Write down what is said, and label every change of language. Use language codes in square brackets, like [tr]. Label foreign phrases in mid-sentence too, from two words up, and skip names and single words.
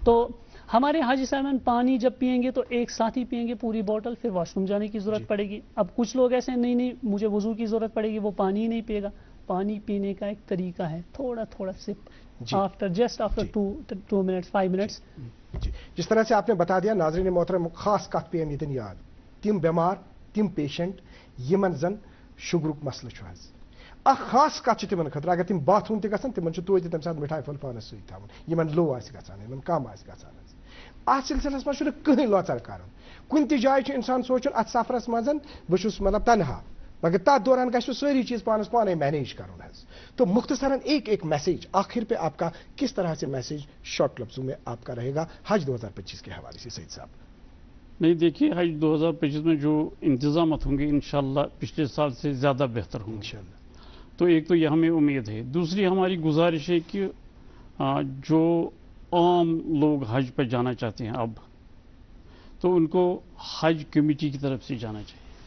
[hi] तो हमारे हाजी साहिबान पानी जब पिएंगे तो एक साथ ही पिएंगे पूरी बोतल, फिर वॉशरूम जाने की जरूरत पड़ेगी। अब कुछ लोग ऐसे नहीं नहीं मुझे वजू की जरूरत पड़ेगी, वो पानी ही नहीं पिएगा। पानी पीने का एक तरीका है, थोड़ा थोड़ा [en] sip after just after 2 minutes 5 minutes. [hi] जी, जिस तरह से आपने बता दिया, नाज़रीन मोहतरम, [ks] खास कत पे यतन याद, तिम बीमार, तिम पेशेंट यमन जन शुगरुक मसल छ हज, अ खास कत तिमन खतर, अगर तिम बाथरूम ते गसन तिमन छ तोते तम साथ मिठाई फल पानस सहित थावन, यमन लो आस गसान, यमन कम आस गसान। अत सिलसिलस मज छ कहीं लोचर कर, कुन ति जाय छ इंसान सोचन अत सफरस मजन बस मतलब तनहा, मगर तथ दौरान गो सारी चीज पानस पाने मैनेज करुन हज। [hi] तो मुख्तसरन एक एक मैसेज आखिर पे आपका किस तरह से मैसेज शॉर्ट लफ्जों में आपका रहेगा हज 2025 के हवाले से, सईद साहब? नहीं, देखिए हज 2025 में जो इंतजाम होंगे इंशाल्लाह पिछले साल से ज़्यादा बेहतर होंगे इंशाल्लाह। तो एक तो ये हमें उम्मीद है। दूसरी हमारी गुजारिश है कि जो आम लोग हज पर जाना चाहते हैं अब, तो उनको हज कमेटी की तरफ से जाना चाहिए,